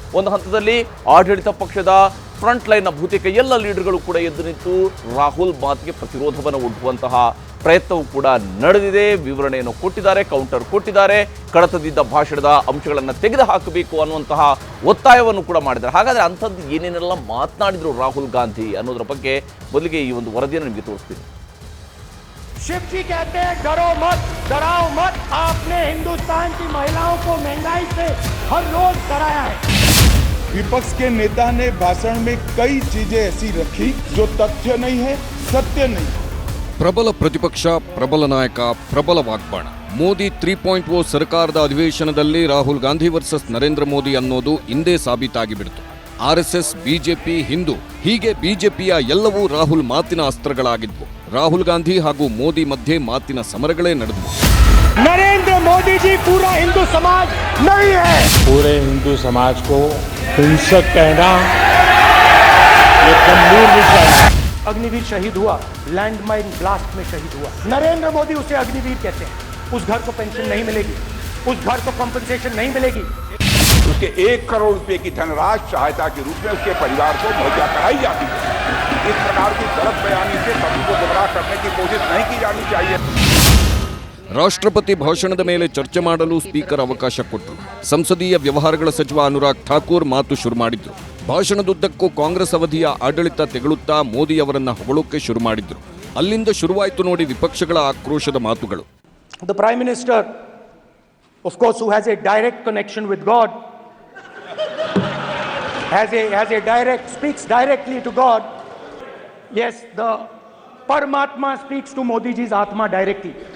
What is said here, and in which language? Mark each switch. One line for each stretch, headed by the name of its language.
Kannada: ಒಂದು ಹಂತದಲ್ಲಿ ಆಡಳಿತ ಪಕ್ಷದ ಫ್ರಂಟ್ ಲೈನ್ನ ಬಹುತೇಕ ಎಲ್ಲ ಲೀಡರ್ಗಳು ಕೂಡ ಎದ್ದು ನಿಂತು ರಾಹುಲ್ ಮಾತಿಗೆ ಪ್ರತಿರೋಧವನ್ನು ಒಡ್ಡುವಂತಹ ಪ್ರಯತ್ನವೂ ಕೂಡ ನಡೆದಿದೆ. ವಿವರಣೆಯನ್ನು ಕೊಟ್ಟಿದ್ದಾರೆ, ಕೌಂಟರ್ ಕೊಟ್ಟಿದ್ದಾರೆ, ಕಡತದಿದ್ದ ಭಾಷಣದ ಅಂಶಗಳನ್ನು ತೆಗೆದು ಹಾಕಬೇಕು ಅನ್ನುವಂತಹ ಒತ್ತಾಯವನ್ನು ಕೂಡ ಮಾಡಿದ್ದಾರೆ. ಹಾಗಾದರೆ ಅಂಥದ್ದು ಏನೇನೆಲ್ಲ ಮಾತನಾಡಿದ್ರು ರಾಹುಲ್ ಗಾಂಧಿ ಅನ್ನೋದರ ಬಗ್ಗೆ ಮೊದಲಿಗೆ ಈ ಒಂದು ವರದಿಯನ್ನು ನಿಮಗೆ ತೋರಿಸ್ತೀನಿ.
Hindi: शिव जी कहते हैं डरो मत, डराओ मत. आपने हिंदुस्तान की महिलाओं को महंगाई से हर रोज डराया है. विपक्ष के नेता ने भाषण में कई चीजें ऐसी रखी जो तथ्य नहीं है, सत्य नहीं.
Kannada: ಪ್ರಬಲ ಪ್ರತಿಪಕ್ಷ, ಪ್ರಬಲ ನಾಯಕ, ಪ್ರಬಲ ವಾಗ್ಬಾಣ. ಮೋದಿ 3.0 ಸರ್ಕಾರದ ಅಧಿವೇಶನದಲ್ಲಿ ರಾಹುಲ್ ಗಾಂಧಿ ವರ್ಸಸ್ ನರೇಂದ್ರ ಮೋದಿ ಅನ್ನೋದು ಇಂದೇ ಸಾಬೀತಾಗಿ ಬಿಡ್ತು. ಆರ್ಎಸ್ಎಸ್, ಬಿಜೆಪಿ, ಹಿಂದೂ ಹೀಗೆ ಬಿಜೆಪಿಯ ಎಲ್ಲವೂ ರಾಹುಲ್ ಮಾತಿನ ಅಸ್ತ್ರಗಳಾಗಿದ್ವು. ರಾಹುಲ್ ಗಾಂಧಿ ಹಾಗೂ ಮೋದಿ ಮಧ್ಯೆ ಮಾತಿನ ಸಮರಗಳೇ ನಡೆದವು. नरेंद्र मोदी जी पूरा हिंदू समाज नहीं है. पूरे हिंदू समाज को हिंसक कहना ये गंभीर विषय है. अग्निवीर शहीद हुआ, लैंडमाइन ब्लास्ट में शहीद हुआ. नरेंद्र मोदी उसे अग्निवीर कहते हैं. उस घर को पेंशन नहीं मिलेगी, उस घर को कॉम्पनसेशन नहीं मिलेगी. उसके 1 करोड़ रुपए की धनराशि सहायता के रूप में उसके परिवार को मुहैया कराई जाती है. इस प्रकार की गलत बयानी से सभी को गुमराह करने की कोशिश नहीं की जानी चाहिए. ರಾಷ್ಟ್ರಪತಿ ಭಾಷಣದ ಮೇಲೆ ಚರ್ಚೆ ಮಾಡಲು ಸ್ಪೀಕರ್ ಅವಕಾಶ ಕೊಟ್ಟರು. ಸಂಸದೀಯ ವ್ಯವಹಾರಗಳ ಸಚಿವ ಅನುರಾಗ್ ಠಾಕೂರ್ ಮಾತು ಶುರು ಮಾಡಿದ್ರು. ಭಾಷಣದುದ್ದಕ್ಕೂ ಕಾಂಗ್ರೆಸ್ ಅವಧಿಯ ಆಡಳಿತ ತೆಗಳುತ್ತಾ ಮೋದಿ ಅವರನ್ನ ಹೊಗಳೋಕೆ ಶುರು ಮಾಡಿದ್ರು. ಅಲ್ಲಿಂದ ಶುರುವಾಯಿತು ನೋಡಿ ವಿಪಕ್ಷಗಳ ಆಕ್ರೋಶದ ಮಾತುಗಳು.
English: The Prime Minister, of course, who has a direct connection with God, has a direct, speaks directly to God. Yes, the Paramatma speaks to Modi ji's Atma directly.